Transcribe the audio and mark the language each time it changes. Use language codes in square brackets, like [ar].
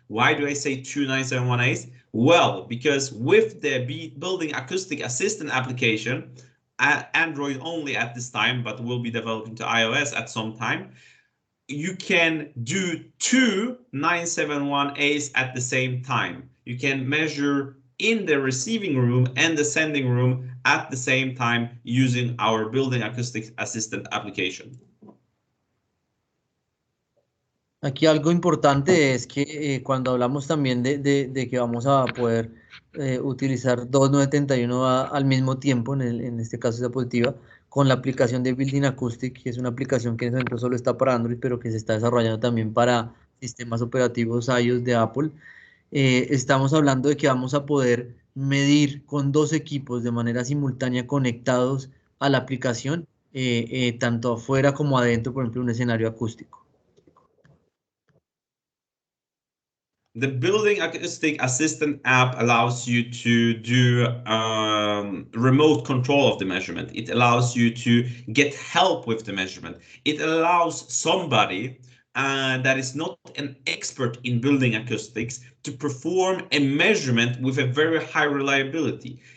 [en] Why do I say 2 971As? Well, because with the building acoustic assistant application, Android only at this time, but will be developing to iOS at some time, you can do 2 971As at the same time. You can measure in the receiving room and the sending room at the same time using our building acoustic assistant application. [es] Aquí algo importante es que cuando hablamos también de que vamos a poder utilizar 2.971A al mismo tiempo, en este caso es diapositiva, con la aplicación de Building Acoustic, que es una aplicación que en este momento solo está para Android, pero que se está desarrollando también para sistemas operativos iOS de Apple. Estamos hablando de que vamos a poder medir con 2 equipos de manera simultánea conectados a la aplicación, tanto afuera como adentro, por ejemplo, un escenario acústico. [en] The Building Acoustic Assistant app allows you to do remote control of the measurement. It allows you to get help with the measurement. It allows somebody that is not an expert in building acoustics to perform a measurement with a very high reliability.